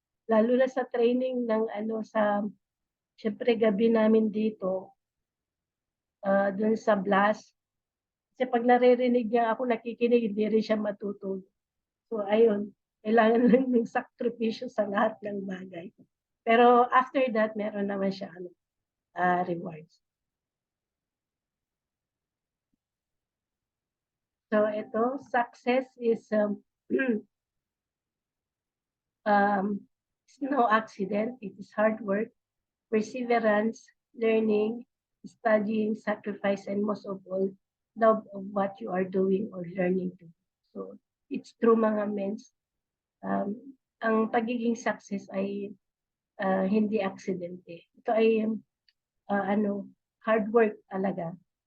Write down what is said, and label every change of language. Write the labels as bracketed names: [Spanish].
[Filipino] Lalo na sa training ng syempre gabi namin dito, doon sa blast. Kasi pag naririnig niya ako nakikinig, hindi rin siya matutulog. So ayun, kailangan lang ng sakripisyo sa lahat ng bagay. Pero after that, meron naman siya rewards. [English] So ito, success is it's no accident. It is hard work, perseverance, learning, studying, sacrifice, and most of all, love of what you are doing or learning to. So it's true mga mens. [Filipino] Ang pagiging success ay hindi aksidente. Ito ay hard work talaga.